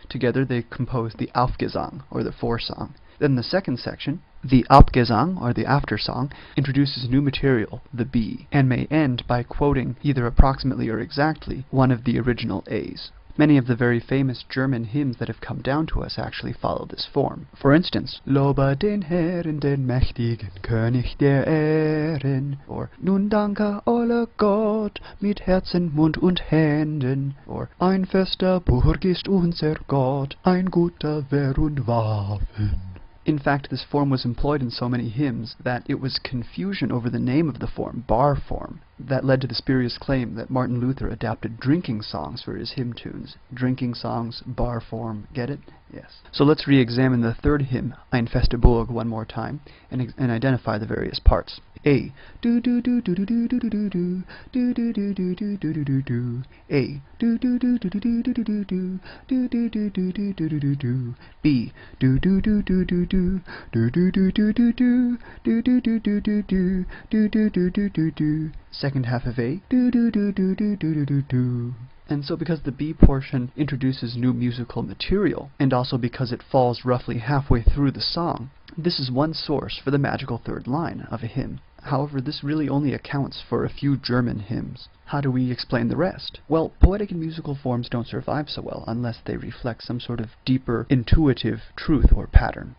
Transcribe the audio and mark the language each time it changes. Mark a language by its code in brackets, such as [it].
[en] Together they compose the Aufgesang, or the foresong. Then the second section, the Abgesang, or the aftersong, introduces new material, the B, and may end by quoting, either approximately or exactly, one of the original A's. Many of the very famous German hymns that have come down to us actually follow this form. For instance, [de] Lobe den Herrn, den mächtigen König der Ehren, or Nun danke alle Gott mit Herzen, Mund und Händen, or Ein fester Burg ist unser Gott, ein guter Wehr und Waffen. [en] In fact, this form was employed in so many hymns that it was confusion over the name of the form, bar form, that led to the spurious claim that Martin Luther adapted drinking songs for his hymn tunes. Drinking songs, bar form, get it? Yes. So let's re-examine the third hymn, Ein fester Burg, one more time, and identify the various parts. A. Do do do do do do do do do do do do do do do do do do. A. Do do do do do do do do do do do do do do do do do do do. B. Do do do do do do do do do do do do do do do do do do do do do do do do. Second half of A. Do do do do do do do do do. And so because the B portion introduces new musical material, and also because it falls roughly halfway through the song, this is one source for the magical third line of a hymn. However, this really only accounts for a few German hymns. How do we explain the rest? Well, poetic and musical forms don't survive so well unless they reflect some sort of deeper, intuitive truth or pattern.